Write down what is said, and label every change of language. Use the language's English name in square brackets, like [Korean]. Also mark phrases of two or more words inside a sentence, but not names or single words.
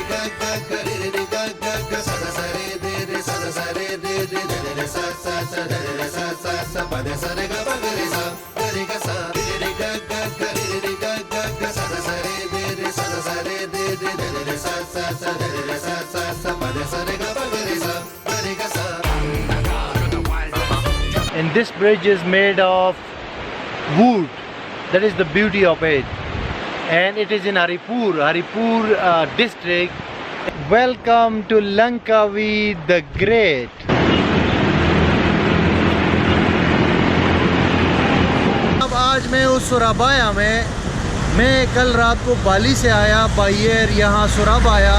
[English] ga ga re re ga ga ga sa da sa re re sa da sa re re sa sa sa re sa sa sa pa de sa re ga ba ga re sa re ga ga ga re ga ga ga sa da sa re sa da sa re re sa sa sa re sa sa sa pa de sa re ga ba ga re sa. And this bridge is made of wood. That is the beauty of it. And it is in Haripur district. Welcome to Langkawi the Great. [Hindi] अब आज मैं उस सुराबाया में, मैं कल रात को बाली से आया [English] by air [Hindi] यहाँ सुराबाया।